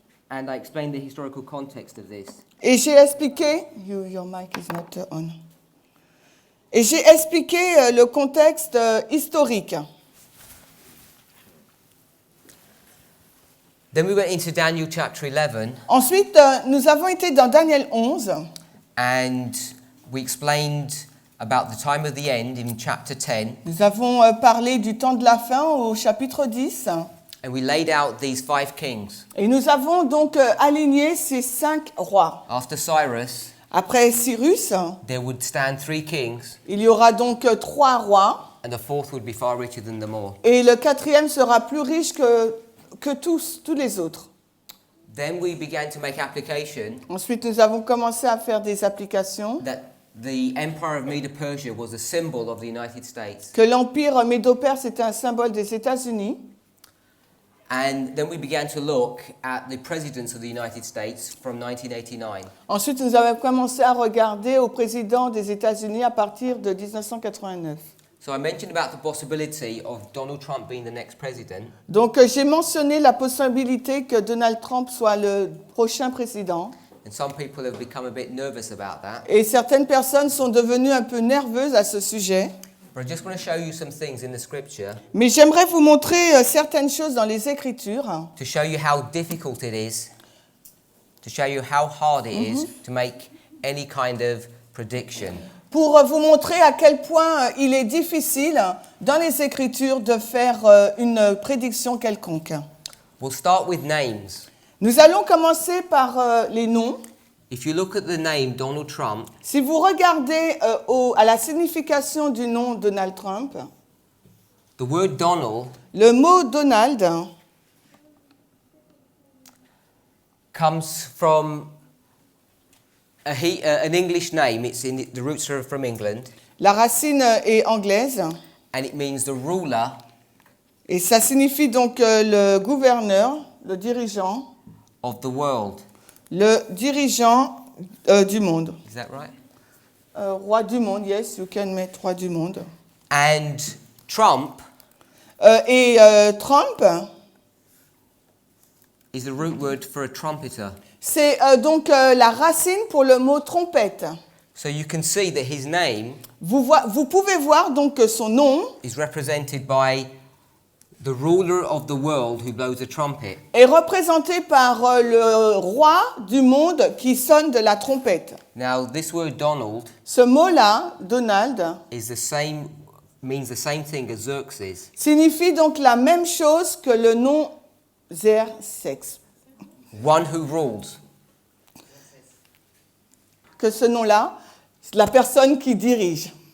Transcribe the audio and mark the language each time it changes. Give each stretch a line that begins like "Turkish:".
English: and I explained the historical context of this.
French: Et j'ai expliqué...
English: Your mic is not on.
French: Et j'ai expliqué le contexte historique.
English: Then we went into Daniel chapter 11,
French: Ensuite, nous avons été dans Daniel 11
English: and we explained about the time of the end in chapter 10,
French: Nous avons parlé du temps de la fin au chapitre 10
English: and we laid out these 5 kings.
French: et nous avons donc aligné ces 5 rois.
English: After Cyrus,
French: Après Cyrus,
English: there would stand 3 kings,
French: il y aura donc 3 rois
English: and the 4th would be far richer than them all.
French: et le 4e sera plus riche que tous les autres.
English: Then we began to make application
French: Ensuite, nous avons commencé à faire des applications.
English: that the Empire of Medo-Persia was a symbol of the United States.
French: Que l'empire médo-perse était un symbole des États-Unis.
English: And then we began to look at the presidents of the United States from 1989.
French: Ensuite, nous avons commencé à regarder au président des États-Unis à partir de 1989.
English: So I mentioned about the possibility of Donald Trump being the next president.
French: Donc, j'ai mentionné la possibilité que Donald Trump soit le prochain président.
English: And some people have become a bit nervous about that.
French: Et certaines personnes sont devenues un peu nerveuses à ce sujet.
English: But I just want to show you some things in the scripture
French: Mais j'aimerais vous montrer certaines choses dans les Écritures
English: to show you how difficult it is, to show you how hard it is to make any kind of prediction.
French: pour vous montrer à quel point il est difficile dans les Écritures de faire une prédiction quelconque.
English: We'll start with names.
French: Nous allons commencer par les noms.
English: If you look at the name Donald Trump,
French: Si vous regardez à la signification du nom Donald Trump,
English: the word Donald
French: le mot Donald
English: comes from an English name. It's in the roots are from England,
French: la racine est anglaise
English: and it means the ruler
French: et ça signifie donc le gouverneur, le dirigeant,
English: of the world.
French: le dirigeant du monde.
English: Is that right?
French: Roi du monde,
English: yes, you can
French: mettre roi du monde.
English: And Trump
French: Et Trump,
English: is the root word for a trumpeter.
French: c'est donc la racine pour le mot trompette.
English: So you can see that his name
French: Vous pouvez voir donc que son nom
English: is represented by the ruler of the world who blows a trumpet.
French: est représenté par le roi du monde qui sonne de la trompette.
English: Now, this word Donald
French: Ce mot-là, Donald,
English: means the same thing as Xerxes.
French: signifie donc la même chose que le nom Xerxes.
English: One who rules.
French: Que ce nom-là, c'est la personne qui dirige.